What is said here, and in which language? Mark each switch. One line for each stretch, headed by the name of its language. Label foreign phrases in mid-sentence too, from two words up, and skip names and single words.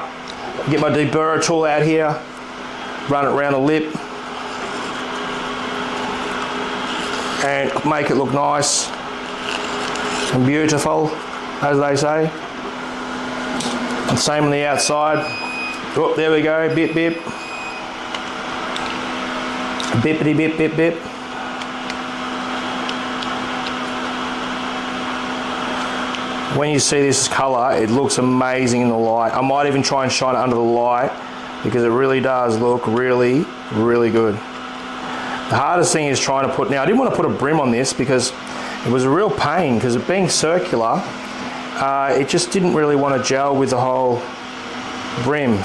English: Get my deburrer tool out here, run it around the lip, and make it look nice and beautiful, as they say. And same on the outside. Oh, there we go, bip, bip. Bippity, bip, bip, bip. When you see this colour, it looks amazing in the light. I might even try and shine it under the light because it really does look really, really good. The hardest thing is trying to put, now I didn't want to put a brim on this because it was a real pain, because it being circular, it just didn't really want to gel with the whole brim.